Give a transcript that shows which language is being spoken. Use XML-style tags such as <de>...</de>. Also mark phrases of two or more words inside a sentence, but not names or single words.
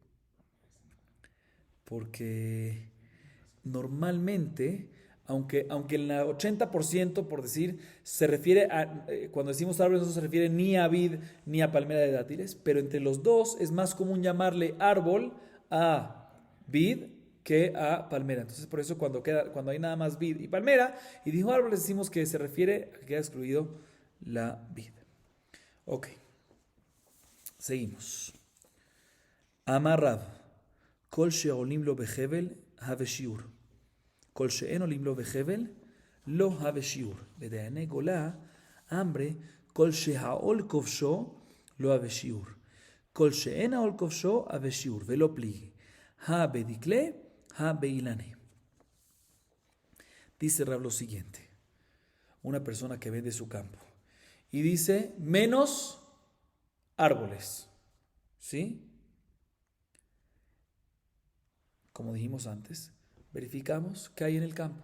<es>Porque normalmente, aunque el 80%, por decir, se refiere a, cuando decimos árboles, no se refiere ni a vid ni a palmera de dátiles, pero entre los dos es más común llamarle árbol a vid que a palmera. Entonces, por eso cuando hay nada más vid y palmera, y dijo árboles, decimos que se refiere a que queda excluido la vid. Ok, seguimos.</es> <arc>אמר רב, כל שעולים לו בחבל הווי שיעור. כל שאין עולים לו בחבל, לא הווה שיעור. בדייני גולה, אמרי, כל שהעול כובשו, לא הווה שיעור. כל שאין העול כובשו, הווה שיעור, ולא פליגי. בדקלה, באילנה.</arc> <es>Dice Rab lo siguiente. Una persona que vende su campo. Y dice, menos árboles. ¿Sí? Como dijimos antes, verificamos qué hay en el campo.</es>